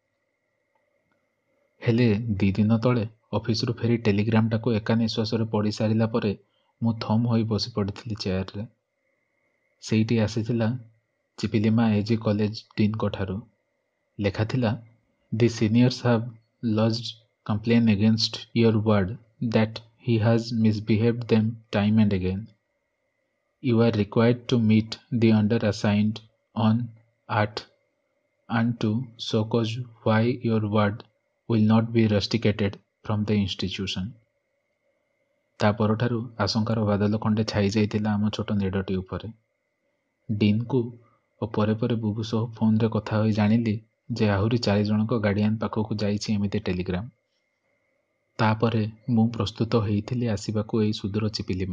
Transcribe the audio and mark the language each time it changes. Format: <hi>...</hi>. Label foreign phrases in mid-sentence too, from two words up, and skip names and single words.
<or>ହେଲେ 2 ଦିନ ତଳେ ଅଫିସରୁ ଫେରି ଟେଲିଗ୍ରାମଟାକୁ ଏକା ନିଶ୍ୱାସରେ ପଢ଼ି ସାରିଲା ପରେ ମୁଁ ଥମ୍ ହୋଇ ବସି ପଡ଼ିଥିଲି ଚେୟାରରେ। ସେଇଟି ଆସିଥିଲା ଚିପିଲିମା AG କଲେଜ ଡିନ୍ଙ୍କଠାରୁ।</or> <en>ଲେଖାଥିଲା, the seniors have lodged complaint against your ward that he has misbehaved them time and again. You are required to meet the under assigned on at and to show cause why your word will not be rusticated from the institution.</en> <or>ତା ପରଠାରୁ ଆଶଙ୍କାର ବାଦଲ ଖଣ୍ଡେ ଛାଇ ଯାଇଥିଲା ଆମ ଛୋଟ ନିଡ଼ଟି ଉପରେ। ଡିନ୍କୁ ଓ ପରେ ପରେ ବୁବୁ ସହ ଫୋନରେ କଥା ହୋଇ ଜାଣିଲି ଯେ ଆହୁରି 4 ଜଣଙ୍କ ଗାର୍ଡିଆନ ପାଖକୁ ଯାଇଛି ଏମିତି ଟେଲିଗ୍ରାମ। ତାପରେ ମୁଁ ପ୍ରସ୍ତୁତ ହେଇଥିଲି ଆସିବାକୁ ଏଇ ସୁଦୂର ଚିପିଲିମା।</or>